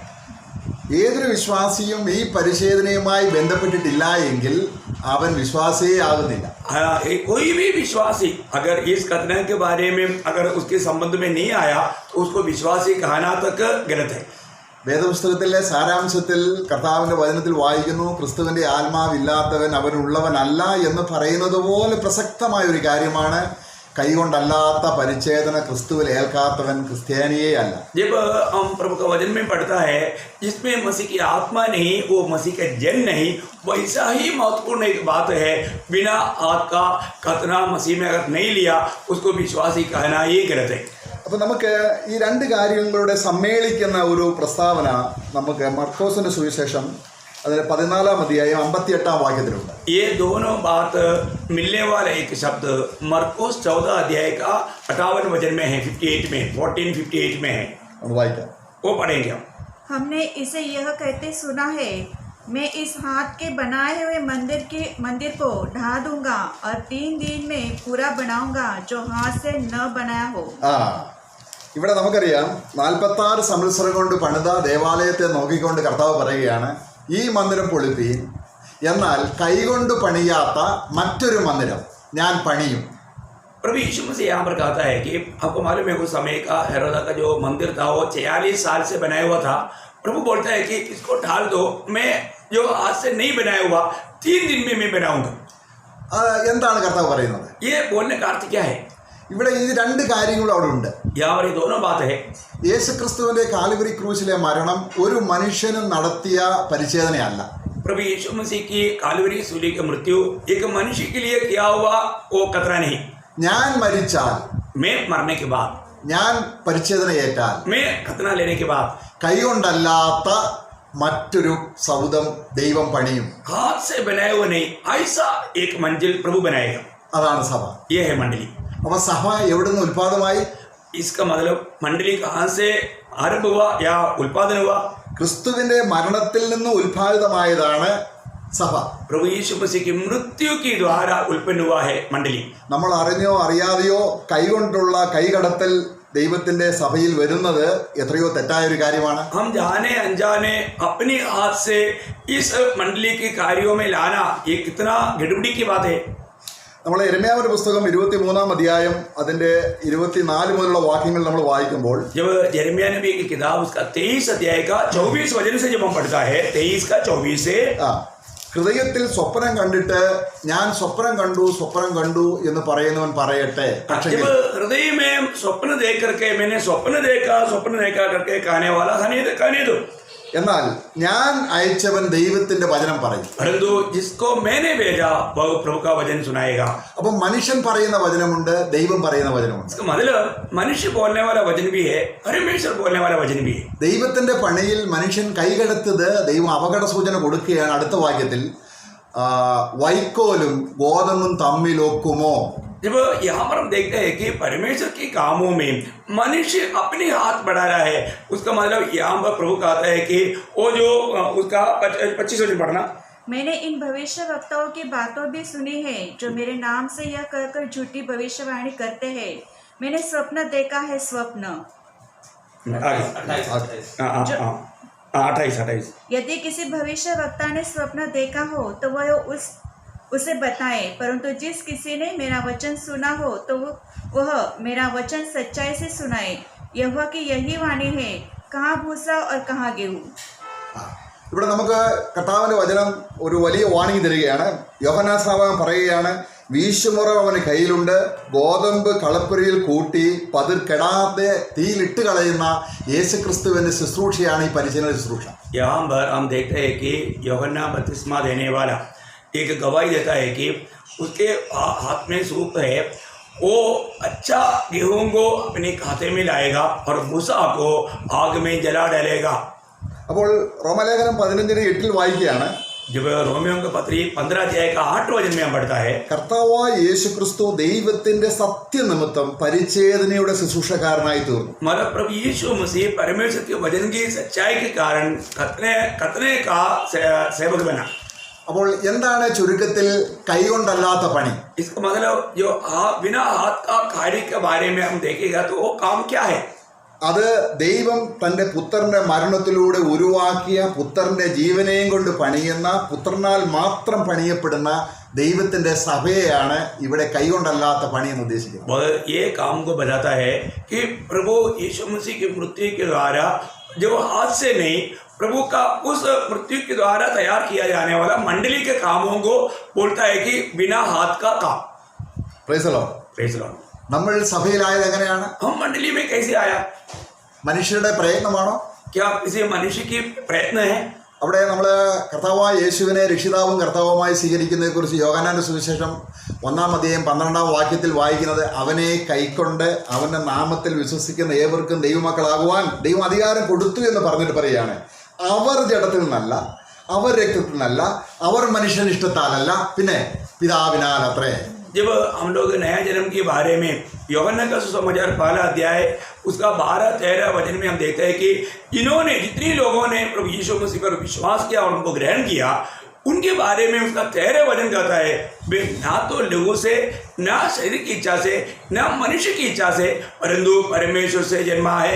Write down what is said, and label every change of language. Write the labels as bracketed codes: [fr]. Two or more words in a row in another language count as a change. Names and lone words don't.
[ml] ഏതൊരു വിശ്വാസിയും ഈ പരിച്ഛേദനയുമായി ബന്ധപ്പെട്ടിട്ടില്ല എങ്കിൽ അവൻ വിശ്വാസിയേ ആകുന്നില്ല. [hi] कोई भी विश्वासी अगर इस खतना के बारे में अगर उसके संबंध में नहीं आया तो उसको विश्वासी कहना तक गलत है. [ml] വേദപുസ്തകത്തിലെ സാരാംശത്തിൽ കർത്താവിൻ്റെ വചനത്തിൽ വായിക്കുന്നു, ക്രിസ്തുവിൻ്റെ ആത്മാവില്ലാത്തവൻ അവനുള്ളവനല്ല എന്ന് പറയുന്നത് പോലെ പ്രസക്തമായ ഒരു കാര്യമാണ് കൈകൊണ്ടല്ലാത്ത പരിച്ഛേദന ക്രിസ്തുവിൽ ഏൽക്കാത്തവൻ ക്രിസ്ത്യാനിയേ അല്ല. [hi] जब हम प्रभु का वचन में पढ़ता है जिसमें मसीह की आत्मा नहीं, वो मसीह का जन नहीं, वैसा ही महत्वपूर्ण एक बात है, बिना हाथ का खतना मसीह में अगर नहीं लिया उसको विश्वासी कहना ये गलत है. [ml] അപ്പം നമുക്ക് ഈ രണ്ട് കാര്യങ്ങളുടെ സമ്മേളിക്കുന്ന ഒരു പ്രസ്താവന നമുക്ക് മർക്കോസിൻ്റെ സുവിശേഷം അതിൽ 14-ാം അധ്യായം 58-ാം വാക്യത്തിലുണ്ട്. [hi] ये दोनों बात मिलने वाला एक शब्द मरकुस 14 अध्याय का 58 वचन में है, 58 में 14:58 में है. [ml] നമ്മൾ വായിക്കാം. [hi] वो पढ़ेंगे हम. हमने इसे यह कहते सुना है, मैं इस हाथ के बनाए हुए मंदिर को ढा दूंगा और 3 दिन में पूरा बनाऊंगा जो हाथ से न बनाया हो. [ml] ഇവിടെ നമുക്കറിയാം 46 സംവത്സരം കൊണ്ട് പണിത ദേവാലയത്തെ നോക്കിക്കൊണ്ട് കർത്താവ് പറയുകയാണ്, ഈ മന്ദിരം പൊളിപ്പീൻ, എന്നാൽ കൈകൊണ്ട് പണിയാത്ത മറ്റൊരു മന്ദിരം ഞാൻ പണിയും. [hi] प्रभु यीशु मसीह यहाँ पर कहता है कि आपको मालूम है कुछ समय का हेरोदा का जो मंदिर था वो 46 साल से बनाया हुआ था. प्रभु बोलता है कि इसको ढाल दो, मैं जो हाथ से नहीं बनाया हुआ 3 दिन में मैं बनाऊंगा. [ml] എന്താണ് കർത്താവ് പറയുന്നത്? [hi] ये बोलने का अर्थ क्या है? [ml] ഇവിടെ ഈ രണ്ട് കാര്യങ്ങളും അവിടെ ഉണ്ട്. [hi] यहाँ पर ये दोनों बात है. [ml] യേശുക്രിസ്തുവിന്റെ കാൽവരി ക്രൂശിലെ മരണം ഒരു മനുഷ്യനും നടത്തിയ പരിച്ഛേദനയല്ല. [hi] प्रभु यीशु मसीह की कालवरी सूली की मृत्यु एक मनुष्य के लिए किया हुआ वो खतरा नहीं. [ml] ഞാൻ മരിച്ചാൽ, [hi] मैं मरने के बाद, [ml] ഞാൻ പരിച്ഛേദന ഏറ്റാൽ, [hi] मैं खतना लेने के बाद, [ml] കൈകൊണ്ടല്ലാത്ത മറ്റൊരു സൗധം ദൈവം പണിയും. [hi] हाथ से बनाए हुए नहीं, ऐसा एक मंजिल प्रभु बनाएगा. [ml] അതാണ് സഭ. [hi] ये है मंडली. [ml] അപ്പൊ സഭ എവിടുന്ന് ഉൽപാദമായി? [hi] इसका मतलब मंडली कहाँ से आरंभ हुआ या उत्पादन हुआ? [ml] ക്രിസ്തുവിന്റെ മരണത്തിൽ നിന്ന് ഉൽപാദിതമായതാണ് സഭ. [hi] प्रभु यीशु मसीह की मृत्यु के द्वारा उत्पन्न हुआ है मंडली. [ml] നമ്മൾ അറിഞ്ഞോ അറിയാതെയോ കൈകൊണ്ടുള്ള കൈകടത്തൽ ദൈവത്തിന്റെ സഭയിൽ വരുന്നത് എത്രയോ തെറ്റായൊരു കാര്യമാണ്. [hi] हम जाने अनजाने अपने हाथ से इस मंडली के कार्यों में लाना ये कितना गड़बड़ी की बात है. [ml] നമ്മൾ യിരെമ്യാവിന്റെ പുസ്തകം 23-ാം അധ്യായം അതിന്റെ 24 മുതലുള്ള വാക്യങ്ങൾ നമ്മൾ വായിക്കുമ്പോൾ [hi] जब यिर्मयाह नबी की किताब उसका 23 अध्याय का 24 वचन से जब हम पढ़ता है 23 का 24 से [ml] ഹൃദയത്തിൽ സ്വപ്നം കണ്ടിട്ട് ഞാൻ സ്വപ്നം കണ്ടു എന്ന് പറയുന്നവൻ പറയട്ടെ. പക്ഷേ [hi] जब हृदय में स्वप्न देख करके मैंने स्वप्न देखा करके कहने वाला कहने दो. [ml] എന്നാൽ ഞാൻ അയച്ചവൻ ദൈവത്തിന്റെ വചനം പറയും. [hi] परंतु जिसको मैंने भेजा वह प्रभु का वचन सुनाएगा. [ml] അപ്പം മനുഷ്യൻ പറയുന്ന വചനമുണ്ട്, ദൈവം പറയുന്ന വചനമുണ്ട്. [hi] इसका मतलब मनुष्य बोलने वाला वचन भी है, परमेश्वर बोलने वाला वचन भी है. [ml] ദൈവത്തിന്റെ പണിയിൽ മനുഷ്യൻ കൈകടത്തത് ദൈവം അപകട സൂചന കൊടുക്കുകയാണ്. അടുത്ത വാക്യത്തിൽ വൈക്കോലും ഗോതമ്പും തമ്മിലൊക്കുമോ? [hi] जब यहाँ पर हम देखते हैं कि परमेश्वर के कामों में मनुष्य अपने हाथ बढ़ा रहा है, उसका मतलब यहाँ पर प्रभु कहता है कि वो जो उसका 25 वचन पढ़ना. मैंने इन भविष्य वक्ताओं की बातों भी सुनी है जो मेरे नाम से यह कहकर झूठी भविष्यवाणी करते हैं. मैंने स्वप्न देखा है. स्वप्न 28. यदि किसी भविष्य वक्ता ने स्वप्न देखा हो तो वह उसे बताए, परंतु जिस किसी ने मेरा वचन सुना हो तो वह मेरा वचन सच्चाई से सुनाए. यहोवा की यही वाणी है, कहाँ भूसा और कहाँ गेहूं. [ml] ഇവിടെ നമുക്ക് കർത്താവിന്റെ വചനം ഒരു വലിയ വാണിംഗ് തരികയാണ്. യോഹന്നാൻ സ്നാപകൻ പറയുകയാണ്, വീശുമുറ അവന് കയ്യിലുണ്ട്, ഗോതമ്പ് കളപ്പുരയിൽ കൂട്ടി പതിർക്കെടാതെ തീയിലിട്ട് കളയുന്ന യേശുക്രിസ്തുവിന്റെ ശുശ്രൂഷയാണ് ഈ പരിചരണ ശുശ്രൂഷ. [hi] यहाँ पर हम देखते हैं कि यूहन्ना बपतिस्मा देने वाला एक गवाही देता है कि उसके हाथ में सूप है, वो अच्छा गेहूं को अपने खाते में लाएगा और भूसा को आग में जला डालेगा. [ml] അപ്പോൾ റോമലേഖനം 15:8 വായിക്കുകയാണ്, [hi] जब रोमियों का पत्री 15 अध्याय का 8 वचन में हम पढ़ता है, [ml] കർത്താവായ യേശുക്രിസ്തു ദൈവത്തിന്റെ സത്യനിമിത്തം പരിച്ഛേദനയുടെ ശുശ്രൂഷക്കാരനായി തീർന്നു. [hi] मतलब प्रभु यीशु मसीह परमेश्वर के वचन की सच्चाई के कारण खतने का सेवक बना. [ml] അപ്പോൾ എന്താണ് ചുരുക്കത്തിൽ കൈകൊണ്ടല്ലാത്ത പണി? [hi] इसका मतलब जो बिना हाथ का कार्य के बारे में हम देखेगा तो वो काम क्या है? [ml] അത് ദൈവം തൻ്റെ പുത്രന്റെ മരണത്തിലൂടെ ഉരുവാക്കിയ പുത്രന്റെ ജീവനെയും കൊണ്ട് പണിയുന്ന, പുത്രനാൽ മാത്രം പണിയപ്പെടുന്ന ദൈവത്തിന്റെ സഭയെയാണ് ഇവിടെ കൈകൊണ്ടല്ലാത്ത പണി എന്ന് ഉദ്ദേശിക്കുന്നത്. [hi] वह ये काम को बताता है कि प्रभु यीशु मसीह की मृत्यु के द्वारा जो हाथ से नहीं, प्रभु का उस मृत्यु के द्वारा तैयार किया जाने वाला मंडली के कामों को बोलता है कि बिना हाथ का काम. [en] Praise the Lord. Praise the Lord. [ml] നമ്മൾ സഭയിലായത് എങ്ങനെയാണ്? [hi] हम मंडली में कैसे आया? [ml] മനുഷ്യരുടെ പ്രയത്നമാണോ? [hi] क्या किसी मनुष्य की प्रयत्न है? [ml] അവിടെ നമ്മൾ കർത്താവായ യേശുവിനെ രക്ഷിതാവും കർത്താവുമായി സ്വീകരിക്കുന്നതിനെക്കുറിച്ച് യോഹന്നാന്റെ സുവിശേഷം 1-ാം അധ്യായം 12-ാം വാക്യത്തിൽ വായിക്കുന്നത്, അവനെ കൈക്കൊണ്ട് അവന്റെ നാമത്തിൽ വിശ്വസിക്കുന്ന ഏവർക്കും ദൈവമക്കളാകുവാൻ ദൈവം അധികാരം കൊടുത്തു എന്ന് പറഞ്ഞിട്ട് പറയുകയാണ്. അവർ ജഡത്തിൽ നിന്നല്ല, അവർ രക്തത്തിൽ നിന്നല്ല, അവർ മനുഷ്യനിഷ്ടത്താലല്ല, പിന്നെ പിതാവിനാൽ അത്രേ. [hi] जब हम लोग नया जन्म के बारे में यूहन्ना का सुसमाचार 1 अध्याय उसका 12-13 वचन में हम देखते हैं कि इन्होंने जितने लोगों ने प्रभु यीशु मसीह पर विश्वास किया और उनको ग्रहण किया, उनके बारे में उसका 13 वचन कहता है, वे ना तो लोगों से, ना शरीर की इच्छा से, ना मनुष्य की इच्छा से, परंतु परमेश्वर से जन्मा है.